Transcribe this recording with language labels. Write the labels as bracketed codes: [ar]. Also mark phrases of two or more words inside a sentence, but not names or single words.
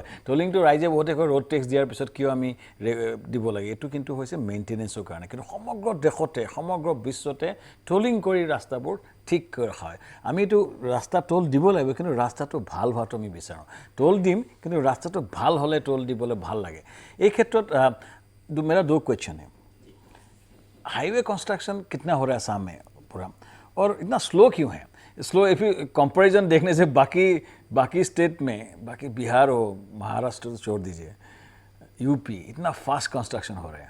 [as] টোলিংটো ৰাইজে বহুতে কয় [en] road tax [as] দিয়াৰ পিছত কিয় আমি দিব লাগে, এইটো কিন্তু হৈছে মেইনটেনেন্সৰ কাৰণে, কিন্তু সমগ্ৰ দেশতে সমগ্ৰ বিশ্বতে টোলিং কৰি ৰাস্তাবোৰ ঠিক ৰখা হয়। আমি এইটো ৰাস্তা টোল দিব লাগিব, কিন্তু ৰাস্তাটো ভাল হোৱাটো আমি বিচাৰোঁ। টোল দিম কিন্তু ৰাস্তাটো ভাল হ'লে টোল দিবলৈ ভাল লাগে। এই ক্ষেত্ৰত [hi] मेरा 2 क्वेश्चन है। [en] highway construction [hi] कितना हो रहा है असम में पूरा, और इतना स्लो क्यों है? [en] slow if comparison [hi] देखने से बाकी बाकी स्टेट में, बाकी बिहार हो, महाराष्ट्र तो छोड़ दीजिए, यूपी, इतना [en] fast construction [hi] हो रहा है।